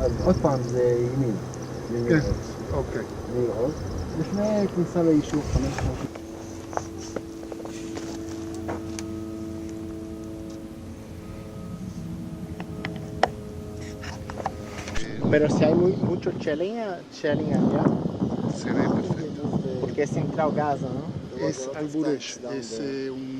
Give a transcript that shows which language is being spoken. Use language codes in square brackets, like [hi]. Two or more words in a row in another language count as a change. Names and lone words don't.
[he] אז עוד פעם זה ימין. ימין כן, עוד. אוקיי. ימין עוד. לפני כניסה ליישוב 500. [es] Pero si hay mucho chelín allá, [pt] Seria perfeito. [es] porque es central Gaza, ¿no? [pt] Esse Alburesh, esse é